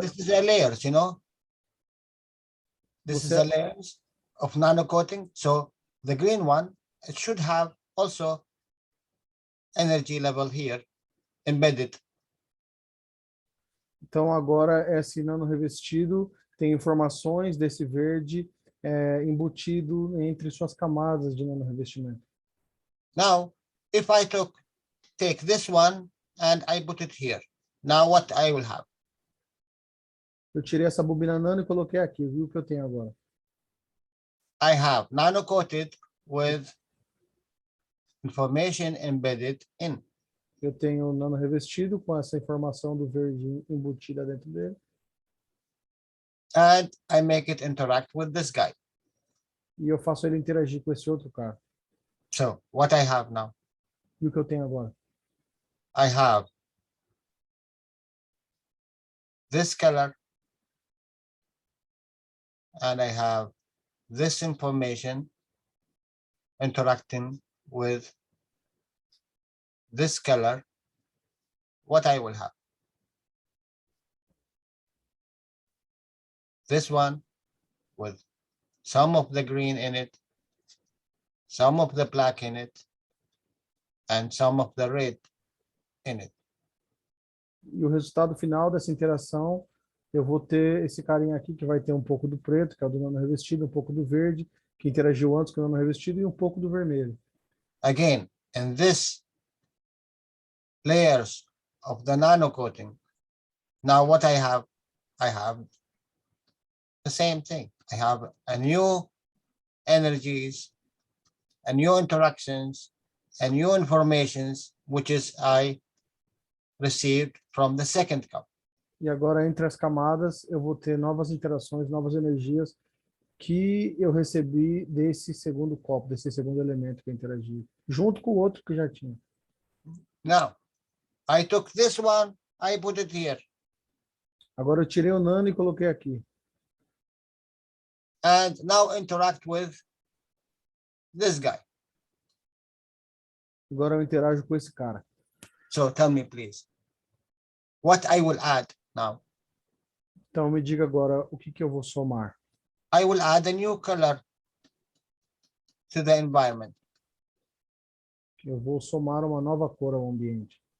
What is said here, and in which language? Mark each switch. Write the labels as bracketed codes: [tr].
[en] this is a layers, you know? This is [pt] Você- [en] a layers of nano-coating. So the green one, it should have also energy level here embedded. [pt] Então, agora, esse nano revestido tem informações desse verde embutido entre suas camadas de nanorevestimento. [en] Now, if I take this one and I put it here, now what I will have? [pt] Eu tirei essa bobina nano e coloquei aqui. Viu o que eu tenho agora? [en] I have nano coated with information embedded in. [pt] Eu tenho nano revestido com essa informação do verde embutida dentro dele. [en] And I make it interact with this guy. [pt] E eu faço ele interagir com esse outro cara. [en] So what I have now? [pt] E o que eu tenho agora? [en] I have this color and I have this information interacting with this color. What I will have? This one with some of the green in it, some of the black in it, and some of the red in it. [pt] E o resultado final dessa interação, eu vou ter esse carinha aqui que vai ter um pouco do preto, que é o do nano revestido, um pouco do verde, que interagiu antes com o nano revestido, e um pouco do vermelho. [en] Again, in this layers of the nano coating, now what I have the same thing. I have a new energies, a new interactions, and new informations, which is I received from the second cup. [pt] E agora, entre as camadas, eu vou ter novas interações, novas energias que eu recebi desse segundo copo, desse segundo elemento que eu interagi, junto com o outro que já tinha. [en] Now, I took this one, I put it here. [pt] Agora eu tirei o nano e coloquei aqui. [en] And now interact with this guy. [pt] Agora eu interajo com esse cara. [en] So tell me, please, what I will add now? [pt] Então me diga agora o que eu vou somar. [en] I will add a new color to the environment. [pt] Eu vou somar uma nova cor ao ambiente.